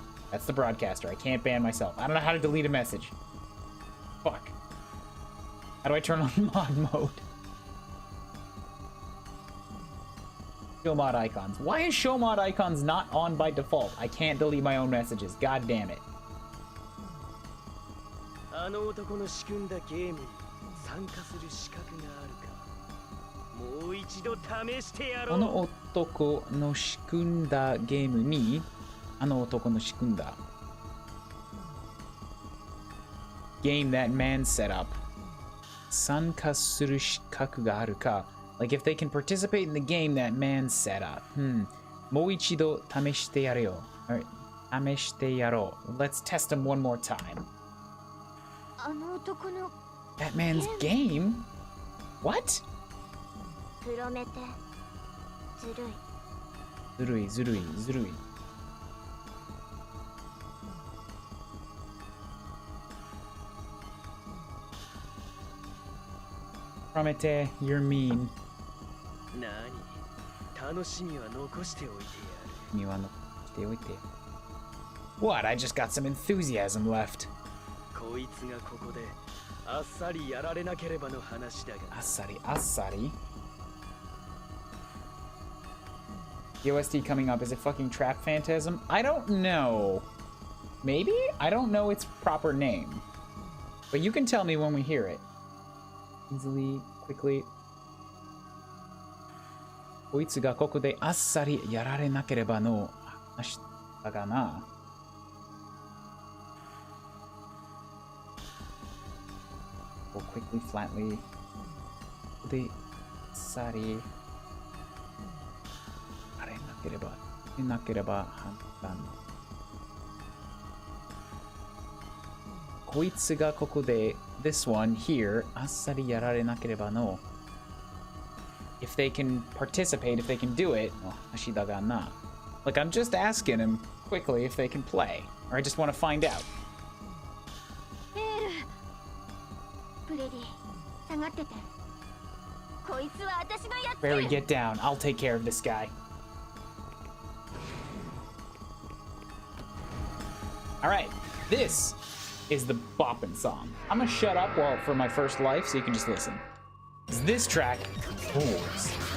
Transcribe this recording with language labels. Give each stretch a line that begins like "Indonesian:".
English: That's the broadcaster. I can't ban myself. I don't know how to delete a message. Fuck. How do I turn on mod mode? Show mod icons. Why is show mod icons not on by default? I can't delete my own messages. God damn it.
Japanese: あの男の仕組んだゲームに参加する資格があるかもう一度試してやろう。この男の仕組んだゲームにあの男の仕組んだ
English: Game that man set up.
Japanese: 参加する資格があるか
English: Like if they can participate in the game that man set up.
Japanese: もう一度試してやれよ。 Alright. 試してやろう。
English: Let's test him one more time.
Japanese: あの男の
English: That man's game? What?
Japanese: プロメテずるい。ずるいずるいずるい。
English: Promete, you're mean.
Japanese: 何楽しみは残しておいてやる。君は残しておいて。What?
English: I just got some enthusiasm left.
Japanese: こいつがここであっさりやられなければの話だが。あっさり、あっさり。
English: The OST coming up, is it fucking Trap Phantasm? I don't know. Maybe? I don't know its proper name. But you can tell me when we hear it. easily, quickly.
Japanese: こいつがここであっさりやられなければの話だがな。
English: Go quickly, flatly.
Japanese: ここであっさりやられなければ判断。こいつがここで
English: this one here
Japanese: あっさりやられなければの
English: if they can participate, if they can do it
Japanese: の話だがな
English: like I'm just asking him quickly if they can play or I just want to find out
Japanese: プレディ下がっててこいつは私がやって
English: Barry, get down. I'll take care of this guy. Alright, this is the boppin' song. I'm gonna shut up for my first life so you can just listen. This track rules.